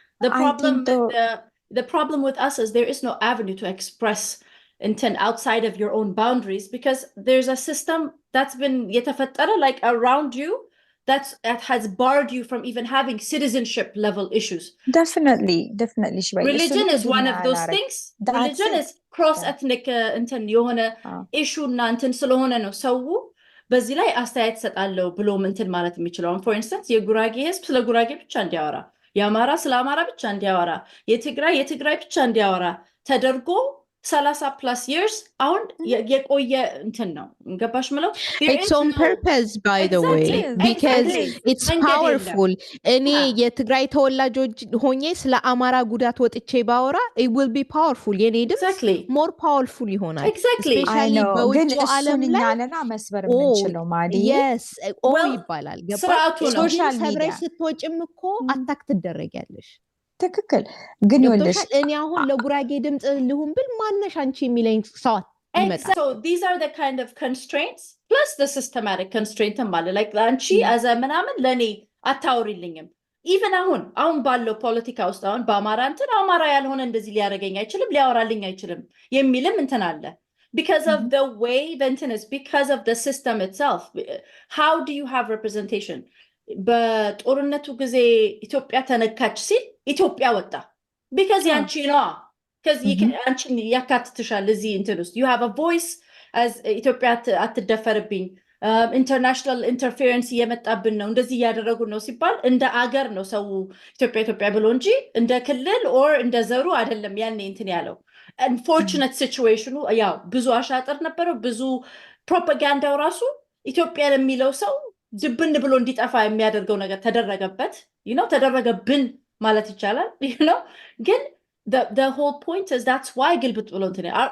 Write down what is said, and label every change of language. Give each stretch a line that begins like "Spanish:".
English: The problem with us is there is no avenue to express intent outside of your own boundaries because there's a system that's been yetafattara like around you that has barred you from even having citizenship level issues. Definitely religion is one of those things. Religion is cross ethnic intent
Amharic: የሆነ issue እና እንትን ስለሆነ ነው ሰው በዚህ ላይ አስተያየት ሰጣለው ብሎ እንትን ማለት የሚችለው። for instance የጉራጌ ህዝብ ስለ ጉራጌ ብቻ እንዲያወራ፣ የአማራ ስለ አማራ ብቻ እንዲያወራ፣ የትግራይ ብቻ እንዲያወራ ተደርጎ
English: 30+ years
Amharic: አሁን የቆየ እንትን ነው ገባሽ ምለው
English: it's on purpose by the way because it's powerful.
Amharic: እኔ የትግራይ ተወላጆች ሆኜ ስለ አማራ ጉዳት ወጥቼ ባወራ
English: it will be powerful.
Amharic: የኔ ድምጽ
English: more powerful
Amharic: ይሆናል especially በውጭ ዓለም ላይ ያለና መስበር የምንችለው ማዲ yes ይባላል ገባሽ ሶሻል ሚዲያ ስትወጭም እኮ አታክ ትደረጊያለሽ። ትክክል ግን ይወልሽ እኔ አሁን ለጉራጌ ድምጽ ልሁን ብል ማነሽ አንቺ የሚለኝ ሰው ይመጣል።
English: So these are the kind of constraints plus the systematic constraint ማለት like አንቺ as a
Amharic: ምናምን ለኔ አታውሪልኝም።
English: even
Amharic: አሁን ባለው ፖለቲካ ውስጥ አሁን በአማራ እንትን አማራ ያልሆነ እንደዚህ ሊያረጋኝ አይችልም ሊያወራልኝ አይችልም የሚልም እንትን አለ
English: because of the way the እንትን is because of the system itself. How do you have representation?
Amharic: በጦርነቱ ጊዜ ኢትዮጵያ ተነካች ሲል ኢትዮጵያ ወጣ because ያንቺ ነው because አንቺን ያካትትሻል እዚህ እንትን ውስጥ
English: you have a voice as
Amharic: ኢትዮጵያ አትደፈርብኝ ኢንተርናሽናል ኢንተርፌረንስ እየመጣብን ነው እንደዚህ እያደረጉ ነው ሲባል እንደ አገር ነው ሰው ኢትዮጵያ ብሎ እንጂ እንደ ክልል or እንደ ዘሩ አይደለም ያኔ እንትን ያለው።
English: unfortunate situation
Amharic: ያው ብዙ አሻጥር ነበረው ብዙ ፕሮፓጋንዳው ራሱ ኢትዮጵያ ለሚለው ሰው ዝብን ብሎ እንዲጠፋ የሚያደርገው ነገር ተደረገበት ተደረገብን ማለት ይቻላል ግን
English: the whole point is that's why
Amharic: ግልብጥ ብሎ እንትን